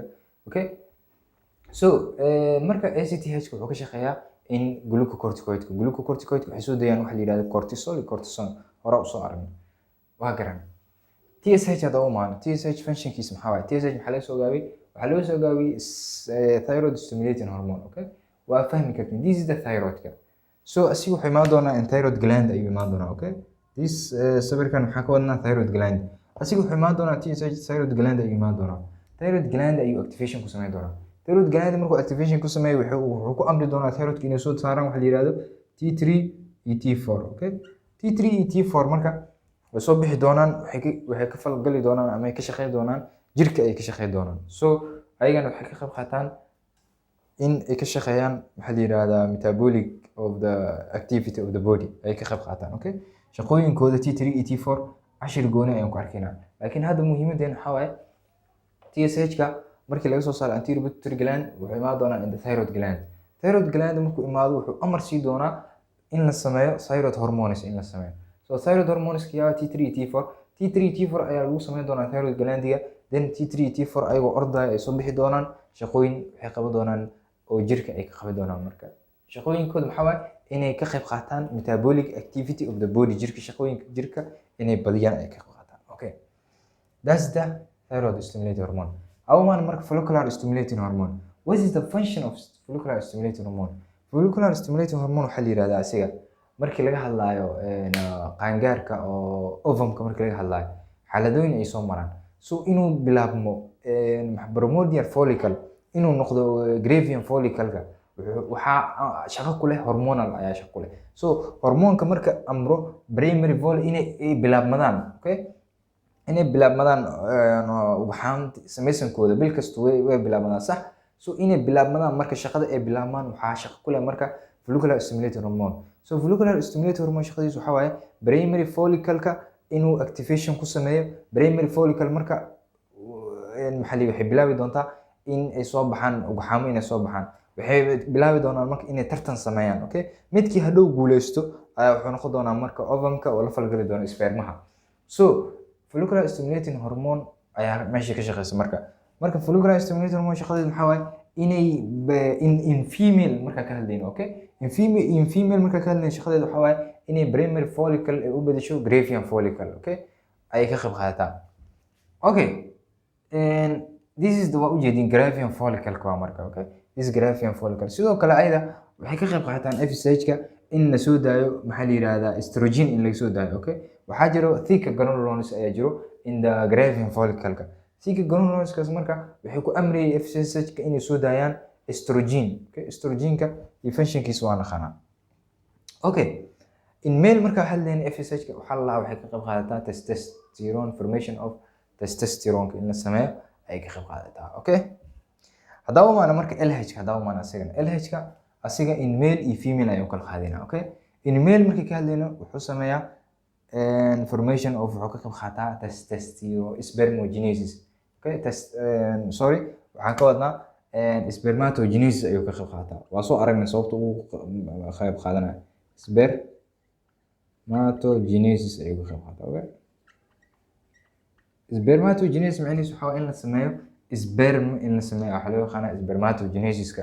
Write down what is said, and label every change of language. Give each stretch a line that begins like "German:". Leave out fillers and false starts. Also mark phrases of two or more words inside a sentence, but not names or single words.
Somali: Okay, so marka ACTH wuxuu ka shaqeeyaa in glucocorticoid-ka waxay soo deeyaan waxa la yiraahdo cortisol iyo cortisone. hore u soo aragnay waa garan. TSH hadda u imaano. TSH functionkiisa maxaa waaye? TSH maxaa laga soo gaabiyey? waxaa loo soo gaabiyey
English: thyroid stimulating hormone.
Somali: Okay, waa fahmi kartiin.
English: This is the thyroid-ka.
Somali: So asiga wuxuu imaan doonaa in
English: thyroid gland
Somali: ayuu imaan doonaa. Okay, this sawirkan waxaa ka wadnaa
English: thyroid gland.
Somali: asiga wuxuu imaan doonaa TSH
English: thyroid gland
Somali: ayuu imaan doonaa.
English: Thyroid gland
Somali: ayuu activation ku sameyn doonaa.
English: thyroid gland
Somali: markuu activation ku sameeyo wuxuu ku amri doonaa thyroid inay soo saaraan waxa la yiraahdo T3 iyo T4. Okay, T3 iyo T4 marka way soo bixi doonaan, waxay ka falgali doonaan ama ay ka shaqeyn doonaan jirka ay ka shaqeyn doonaan. So ayagana waxay ka qayb qaataan in ay ka shaqeeyaan waxa la yiraahdaa
English: metabolic of the activity of the body
Somali: ay ka qayb qaataan. Okay, shaqooyinkooda T3 iyo T4 cashir gooni ayaan ku arkaynaa. laakiin hadda muhiimadeena waxa waaye TSH ka markii laga soo saaro
English: anterior pituitary gland
Somali: wuxuu imaan doonaa
English: in the thyroid gland. Thyroid gland
Somali: markuu imaado wuxuu amar sii doonaa in la sameeyo
English: thyroid hormones
Somali: in la sameeyo. So
English: thyroid hormones
Somali: yaa T3 T4 T3 T4 ayaa lagu sameyn doonaa
English: thyroid glandiga,
Somali: then T3 T4 ayagoo ordaya ay soo bixi doonaan shaqooyin waxay qaban doonaan oo jirka ay ka qaban doonaan. marka shaqooyinkooda maxaa waaye inay ka qayb qaataan
English: metabolic activity of the body,
Somali: jirka shaqooyinka jirka inay badiyaan ay ka qayb qaataan.
English: Okay, that's the thyroid stimulating hormone.
Somali: Awaan marka
English: follicular stimulating hormone. What is the function of follicular stimulating hormone? Follicular stimulating hormone
Somali: waxaa la yiraahdaa asiga markii laga hadlayo qaangaarka oo ovumka markii laga hadlayo xaaladooyin ay soo maraan. So inuu bilaabmo
English: primordial follicle
Somali: inuu noqdo
English: Gravian follicle-ka
Somali: waxaa shaqo ku leh hormonal ayaa shaqo ku leh. So hormoonka marka amro
English: primary follicle
Somali: inay bilaabmadaan, okay, inay bilaabmadaan waxaan samaysankooda bil kasta way bilaabmadaan sax. So inay bilaabmadaan marka shaqada ay bilaabmaan waxaa shaqo ku leh marka
English: follicular stimulating hormone.
Somali: So
English: follicular stimulating hormone
Somali: shaqadiisu waxaa waaye
English: primary follicle-ka
Somali: inuu activation ku sameeyo.
English: Primary follicle
Somali: marka waxay bilaabi doontaa in ay soo baxaan ugxaamo inay soo baxaan. waxay bilaabi doonaan marka inay tartan sameeyaan. Okay, midkii hadhow guuleysto ayaa wuxuu noqon doonaa marka ovumka oo la falgali doona spermaha. So
English: follicular stimulating hormone
Somali: ayaa meesha ka shaqeysa marka
English: follicular stimulating hormone
Somali: shaqadeedu maxaa waaye inay
English: in female
Somali: marka ka hadlayno. Okay,
English: in female
Somali: marka ka hadlayno shaqadeedu waxaa waaye inay
English: primary follicle
Somali: ay u bedesho
English: Gravian follicle.
Somali: Okay, ay ka qayb qaadataa.
English: Okay, and this is the
Somali: ujeedin
English: Gravian follicle
Somali: ka marka.
English: Okay, this Gravian follicle
Somali: sidoo kale ayda waxay ka qayb qaataan FSH-ka in la soo daayo maxaa la yiraahdaa estrogen in la soo daayo. Okay, waxaa jiro
English: thick granulones
Somali: ayaa jiro
English: in the Gravian follicle-ka. thick granulones
Somali: marka waxay ku amriyay FSH-ka inay soo daayaan estrogen. Okay, estrogen-ka iyo function-kiisa waa naqana. Okay,
English: in male
Somali: marka waxa la FSH-ka waxa la waxay ka qayb qaadataa
English: testosterone formation of testosterone
Somali: in la sameeyo ay ka qayb qaadataa. Okay, hadaba maana marka LH-ka hadaba maana LH-ka asiga
English: in male
Somali: iyo female ayuu kala qaadina. Okay,
English: in male
Somali: markii ka hadlayno wuxuu sameeyaa
English: formation of
Somali: wuxuu ka qayb qaataa
English: testosterone spermatogenesis.
Somali: Okay, waxaan ka wadnaa spermatogenesis ayuu ka qayb qaataa. waa soo aragnay sababta uu qayb qaadanayo spermatogenesis ayuu ka qayb qaataa. Okay, spermatogenesis macnihiisu waxa in la sameeyo sperm in la sameeyo waxa loo yaqaan spermatogenesis-ka.